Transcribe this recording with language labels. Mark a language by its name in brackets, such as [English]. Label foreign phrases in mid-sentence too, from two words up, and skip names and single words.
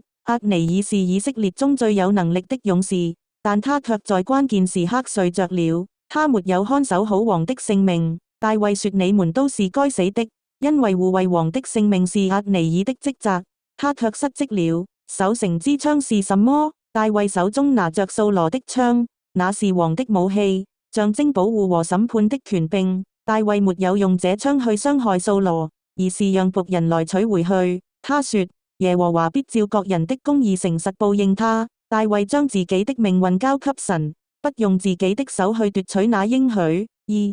[Chinese] 押尼珥是以色列中最有能力的勇士，但他卻在關鍵時刻睡着了，他沒有看守好王的性命。大衛說：你們都是該死的，因為護衛王的性命是押尼珥的職責，他卻失職了。守城之槍是什麼？大衛手中拿着掃羅的槍，那是王的武器，象徵保護和審判的權柄。大衛沒有用這槍去傷害掃羅，而是讓僕人來取回去。他說：耶和華必照各人的公義誠實報應他。大衛將自己的命運交給神，不用自己的手去奪取那應許。2.